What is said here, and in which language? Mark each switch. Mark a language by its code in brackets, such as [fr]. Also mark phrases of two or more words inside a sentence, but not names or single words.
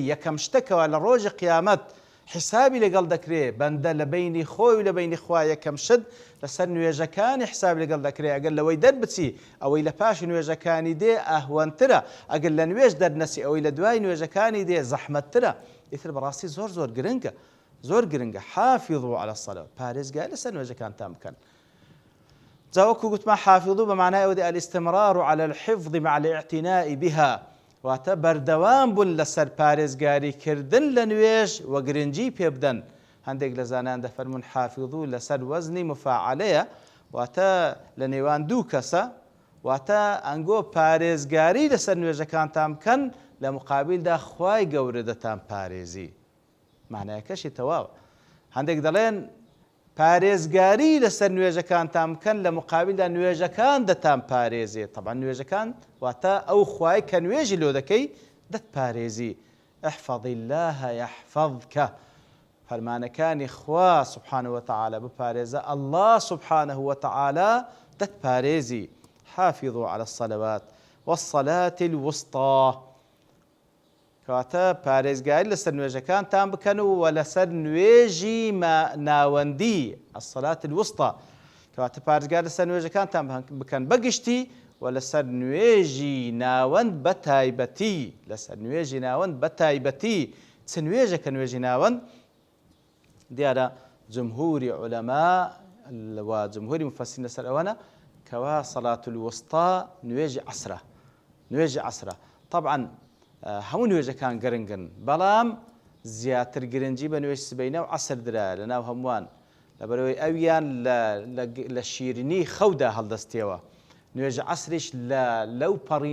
[ckb] یەکەم شتەکەوە لە ڕۆژی قیامەت حسابی لەگەڵ دەکرێت بەندە لە بینی خۆی و لە بینی خوا یەکەم شت لەسەر نوێژەکانی حسابی لەگەڵ دەکرێت ئەگەر لەوەی دەربچی ئەوەی لە پاش نوێژەکانی دێ ئەهوەنترە ئەگەر لە نوێژ دەرنەسی ئەوەی لە دوای نوێژەکانی دێ زەحمەتترە ئیتر بەڕاستی زۆر زۆر گرنگە زۆر گرنگە [ar] حافظوا على الصلاة [ckb] پارێزگای لەسەر نوێژەکانتان بکەن جاوەکو گوتمان حافظوا بەمعنای ئەوەی [ar] الاستمرار على الحفظ مع الاعتناء بها [ckb] واتە بەردەوام بوون لەسەر پارێزگاریکردن لە نوێژ وە گرنگی پێ بدەن هەندێک لە زانان دەفەرمون حافظوا لەسەر وەزنی مفاعلەیە واتە لە نێوان دوو کەسە واتە ئەنگۆ پارێزگاری لەسەر نوێژەکانتان بکەن لە مقابلدا خوای گەورە دەتان پارێزی معنایەکەشی تەواوە هەندێک دەڵێن پارێزگاری لەسەر نوێژەکانتان بکەن لە مقابلدا نوێژەکان دەتان پارێزێت طبعا نوێژەکان واتە ئەو خوای کە نوێژی لۆ دەکەی دەتپارێزی [ar] احفظ الله يحفظك [ckb] فەرمانەکانی خوا [ar] سبحانه وتعالى [ckb] بپارێزە [ar] الله سبحانه وتعالى [ckb] دەتپارێزی [ar] حافظوا على الصلوات والصلاة الوسطى [ckb] کەواتە پارێزگاری لەسەر نوێژەکانتان بکەن و لەسەر نوێژی ناوەندی [ar] الصلاة الوسطى [ckb] کەواتە پارێزگار لەسەر نوێژەکانتان بکەن بەگشتی و لەسەر نوێژی ناوەند بە تایبەتی لەسەر نوێژی ناوەند بە تایبەتی چ نوێژەکە نوێژی ناوەند دیارە جمهوری عولەما و جمهوری مفەسرین لەسەر ئەوەنە کەوا [ar] صلاة الوسطى [ckb] نوێژی عەسرە نوێژی عەسرە طبعا هەموو نوێژەکان گرنگن بەڵام زیاتر گرنگی بە نوێژ سبەینە و عەسر درایە لەناو هەمووان لەبەرەوەی ئەویان لە شیرینی خەودا هەڵدەستیەوە نوێژ عەسریش لەو پەڕی